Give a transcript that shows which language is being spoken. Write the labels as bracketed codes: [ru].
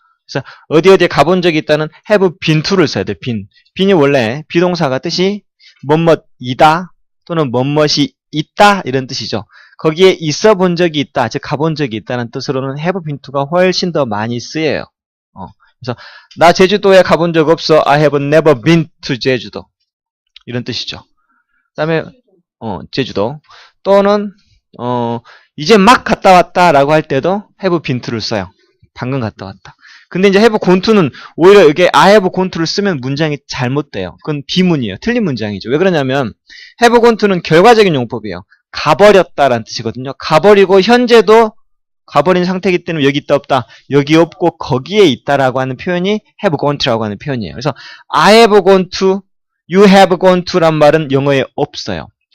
[ko] 그래서 어디에 가본 적이 있다는 have been to를 써야 돼. been이 원래 비동사가 뜻이 뭐뭐이다 또는 뭐뭐이 있다 이런 뜻이죠. 거기에 있어 본 적이 있다, 즉 가본 적이 있다는 뜻으로는 have been to가 훨씬 더 많이 쓰여요. 그래서 나 제주도에 가본 적 없어. [en] I have never been to 제주도. [ko] 이런 뜻이죠. 그 다음에 제주도 또는 이제 막 갔다 왔다 라고 할 때도 have been to를 써요. 방금 갔다 왔다. 근데 이제 have gone to는 오히려 이게 I have gone to를 쓰면 문장이 잘못돼요. 그건 비문이에요. 틀린 문장이죠. 왜 그러냐면 have gone to는 결과적인 용법이에요. 가버렸다라는 뜻이거든요. 가버리고 현재도 가버린 상태이기 때문에 여기 있다 없다. 여기 없고 거기에 있다라고 하는 표현이 have gone to라고 하는 표현이에요. 그래서 [en] I have gone to, you have gone to [ko] 란 말은 영어에 없어요.